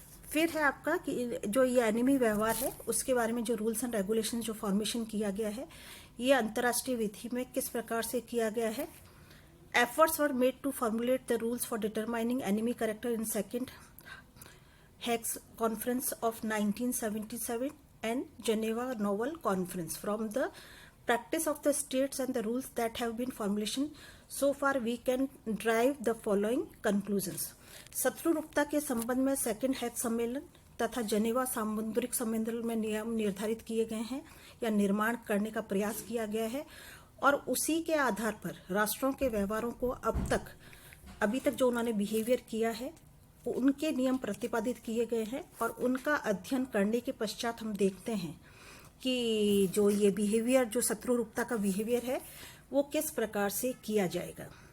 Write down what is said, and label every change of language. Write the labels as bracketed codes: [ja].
[hi] फिर है आपका कि जो ये एनिमी व्यवहार है उसके बारे में जो [en] rules and regulation [hi] जो फॉर्मेशन किया गया है, ये अंतर्राष्ट्रीय विधि में किस प्रकार से किया गया है। [en] Efforts were made to formulate the rules for determining enemy character in second Hague's Conference of 1977 and Geneva Novel Conference. From the practice of the states and the rules that have been formulation so far, we can derive the following conclusions. [hi] शत्रु रूपता के संबंध में second हैग सम्मेलन तथा जनेवा सामुद्रिक सम्मेलन में नियम निर्धारित किए गए हैं या निर्माण करने का प्रयास किया गया है, और उसी के आधार पर राष्ट्रों के व्यवहारों को अभी तक जो उन्होंने बिहेवियर किया है उनके नियम प्रतिपादित किए गए हैं, और उनका अध्ययन करने के पश्चात हम देखते हैं कि जो ये बिहेवियर, जो शत्रु रूपता का बिहेवियर है वो किस प्रकार से किया जाएगा।